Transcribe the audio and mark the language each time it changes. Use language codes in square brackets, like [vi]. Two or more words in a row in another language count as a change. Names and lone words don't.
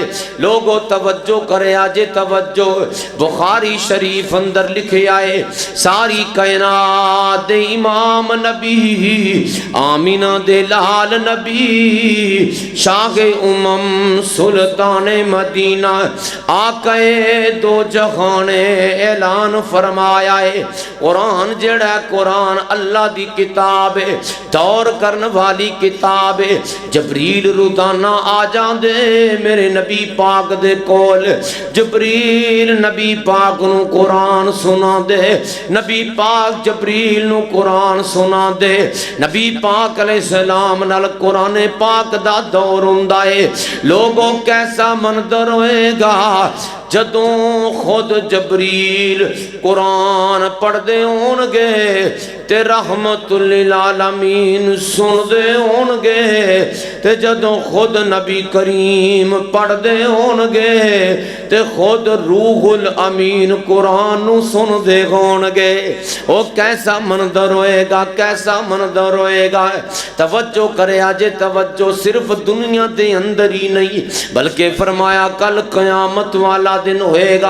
[pa] لوگو توجہ کرے آجے توجہ، بخاری شریف اندر لکھے آئے ساری کائنات دے امام نبی آمینہ دے لال نبی شاہ امم سلطان مدینہ آقا دو جہان اعلان فرمایا ہے قرآن جڑا قرآن اللہ دی کتاب ہے، دور کرن والی کتاب ہے۔ جبریل روزانہ آ جاندے میرے نبی پاک دے کول، جبریل نبی پاک نو قرآن سنا دے، نبی پاک جبریل نو قرآن سنا دے، نبی پاک [ar] علیہ السلام [pa] نال قرآن پاک دا دور ہوندا ہے۔ لوگوں کیسا منظر ہوئے گا جدوں خود جبریل قرآن پڑھ دے ہونگے تے رحمت للعالمین سن دے ہونگے، تے جدوں خود نبی کریم پڑھ دے ہونگے تے خود روح الامین قرآن سن دے ہونگے۔ او کیسا منظر ہوئے گا، کیسا منظر ہوئے گا۔ توجہ کرے آجے توجہ، صرف دنیا دے اندر ہی نہیں بلکہ فرمایا کل قیامت والا دن ہوئے گا۔